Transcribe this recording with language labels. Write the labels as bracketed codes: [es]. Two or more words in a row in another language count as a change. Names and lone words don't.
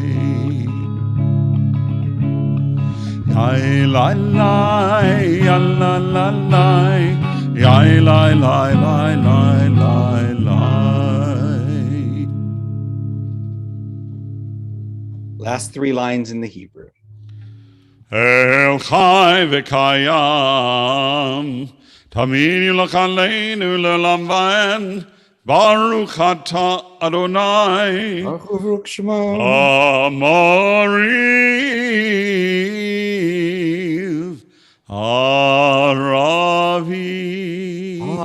[en] Yai lai lai ya la la lai Yai lai lai lai lai lai lai Last three lines in the Hebrew. [he] אל חי וקים תמיד ימלוך עלינו לעולם ועד ברוך אתה אדני מעריב ערבים